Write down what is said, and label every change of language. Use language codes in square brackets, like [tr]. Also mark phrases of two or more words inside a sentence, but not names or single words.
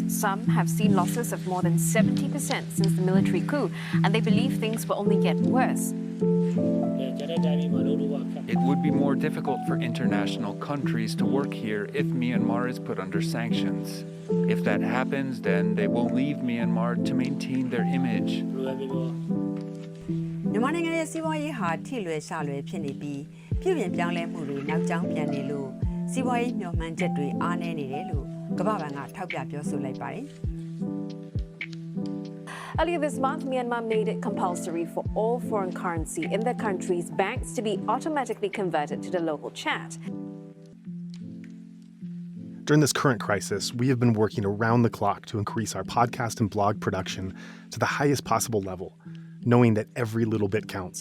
[en] Some have seen losses of more than 70% since the military coup, and they believe things will only get worse. It would be more difficult for international countries to work here if Myanmar is put under sanctions. If that happens, then they will leave Myanmar to maintain their image. [my] မြန်မာနိုင်ငံရဲ့စီးပွားရေးဟာထိလွယ်ရှလွယ်ဖြစ်နေပြီးပြည်ပြင်ပြောင်းလဲမှုတွေနောက်ကျောင်းပြန်နေလို့စီးပွားရေးမျှော်မှန်းချက်တွေအားနည်းနေတယ်လို့ကမ္ဘာ့ဘဏ်ကထောက်ပြပြောဆိုလိုက်ပါတယ် [en] Earlier this month, Myanmar made it compulsory for all foreign currency in the country's banks to be automatically converted to the local kyat. During this current crisis, we have been working around the clock to increase our podcast and blog production to the highest possible level, knowing that every little bit counts.